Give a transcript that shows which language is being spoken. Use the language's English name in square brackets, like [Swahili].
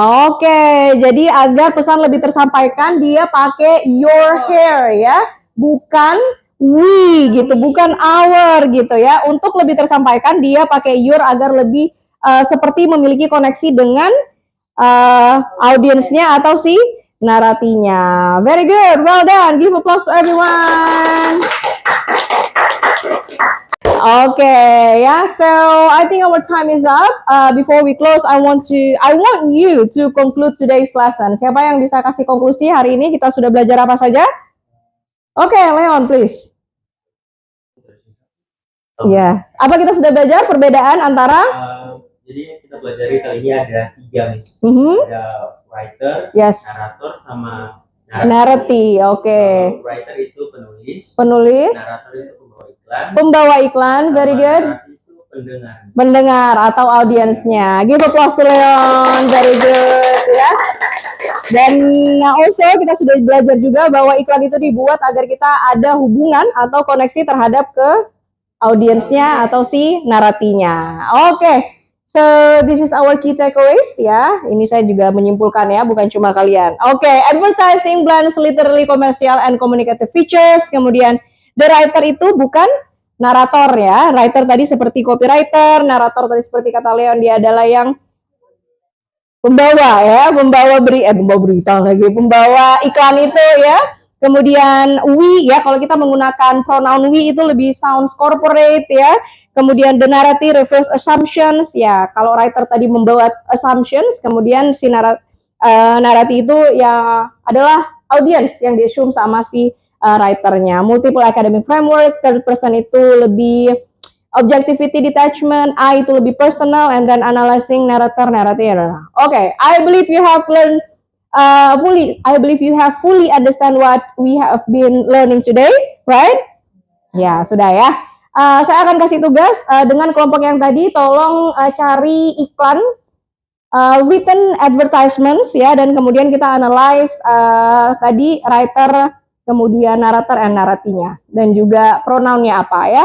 [Indonesian] Oke, jadi agar pesan lebih tersampaikan dia pakai your hair ya, bukan we gitu, bukan our gitu ya. Untuk lebih tersampaikan dia pakai your agar lebih seperti memiliki koneksi dengan audiensnya atau si naratinya. [English] Very good, well done. Give applause to everyone. Okay, yeah. So I think our time is up. Before we close, I want you to conclude today's lesson. [Indonesian] Siapa yang bisa kasih konklusi hari ini? Kita sudah belajar apa saja? [English] Okay, Leon, please. [Indonesian] Ya. Apa kita sudah belajar perbedaan antara Jadi kita pelajari kali ini ada 3, Miss. Ada writer, [English] yes, [Indonesian] narator, sama narrative. Oke. Writer itu penulis, Penulis, narator itu pembawa iklan, [English] very good. [Indonesian] narrator itu pendengar. Pendengar atau audiensnya. [English] Give applause to Leon, very good ya. [Indonesian] Dan also kita sudah belajar juga bahwa iklan itu dibuat agar kita ada hubungan atau koneksi terhadap ke audiensnya atau si naratinya. Oke. [English] So this is our key takeaways [Indonesian] ya. Ini saya juga menyimpulkan ya, bukan cuma kalian. [English] Oke, advertising blends literally commercial and communicative features. [Indonesian] Kemudian the writer itu bukan narator ya. Writer tadi seperti copywriter, narator tadi seperti kata Leon dia adalah yang pembawa ya, pembawa berita lagi, pembawa iklan itu ya. Kemudian we ya, kalau kita menggunakan pronoun we itu lebih sounds corporate ya. Kemudian [English] the narrative refers assumptions [Indonesian] ya. Kalau writer tadi membawa assumptions, kemudian si narasi itu ya adalah audience yang di-assume sama si writernya. [English] Multiple academic framework, third person itu lebih objectivity detachment, I itu lebih personal, and then analyzing narrative. Okay, I believe you have learned I believe you have fully understand what we have been learning today, right? [Indonesian] Ya, sudah ya. Saya akan kasih tugas dengan kelompok yang tadi, tolong cari iklan [English] written advertisements [Indonesian] ya, dan kemudian kita analyze tadi writer, kemudian narrator and naratinya, dan juga pronounnya apa ya.